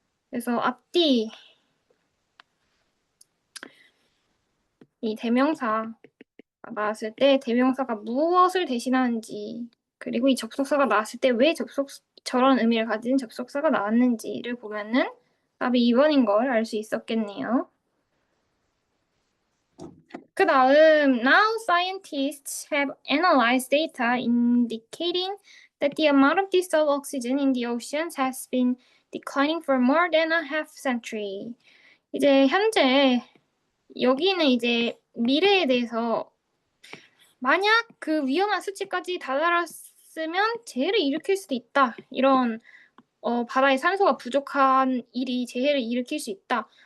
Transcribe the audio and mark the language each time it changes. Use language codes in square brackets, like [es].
[ko] 그래서 앞뒤 이 대명사가 나왔을 때 대명사가 무엇을 대신하는지 그리고 이 접속사가 나왔을 때 왜 저런 의미를 가진 접속사가 나왔는지를 보면은 답이 2번인 걸 알 수 있었겠네요. 그 다음, [en] now scientists have analyzed data indicating that the amount of dissolved oxygen in the oceans has been declining for more than a half century. [ko] 이제 현재 여기는 이제 미래에 대해서 만약 그 위험한 수치까지 다다랐으면 재해를 일으킬 수도 있다. 이런 바다에 산소가 부족한 일이 재해를 일으킬 수 있다.